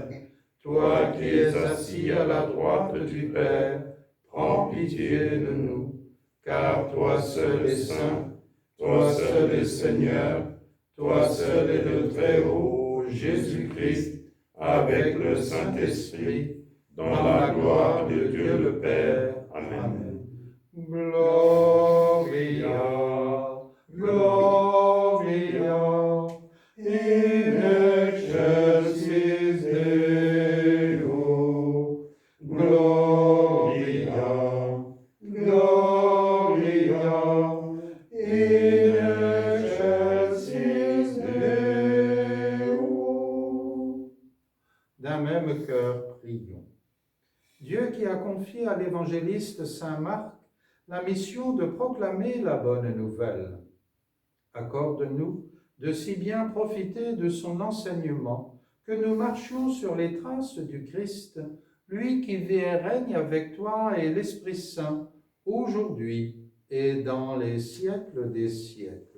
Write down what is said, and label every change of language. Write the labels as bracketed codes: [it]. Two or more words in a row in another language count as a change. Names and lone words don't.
[fr] Toi qui es assis à la droite du Père, prends pitié de nous. Car toi seul es saint, toi seul es Seigneur, toi seul es le Très-Haut, Jésus-Christ, avec le Saint-Esprit, dans la gloire de Dieu le Père. [la] Amen. Gloria, Gloria, In excelsis Deo. Gloria, Gloria in excelsis Deo. [fr] D'un même cœur, prions. Dieu qui a confié à l'évangéliste Saint Marc la mission de proclamer la bonne nouvelle, accorde-nous de si bien profiter de son enseignement que nous marchions sur les traces du Christ, lui qui vit et règne avec toi et l'Esprit Saint, aujourd'hui et dans les siècles des siècles.